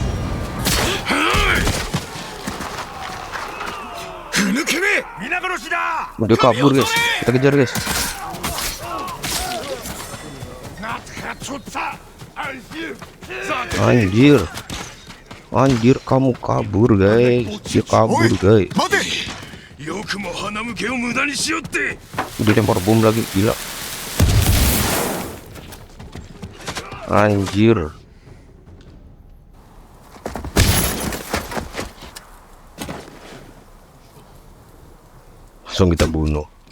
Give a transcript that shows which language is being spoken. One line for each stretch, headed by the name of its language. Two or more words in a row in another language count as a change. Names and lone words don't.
Indonesian: Dia kabur guys. Kita kejar guys. Anjir, kamu kabur guys. Dia kabur guys.
Japanese: 待て。よくも花向けを無駄にしよって。
Indonesian: Udah lempar bom lagi, gila. Anjir. Langsung kita bunuh.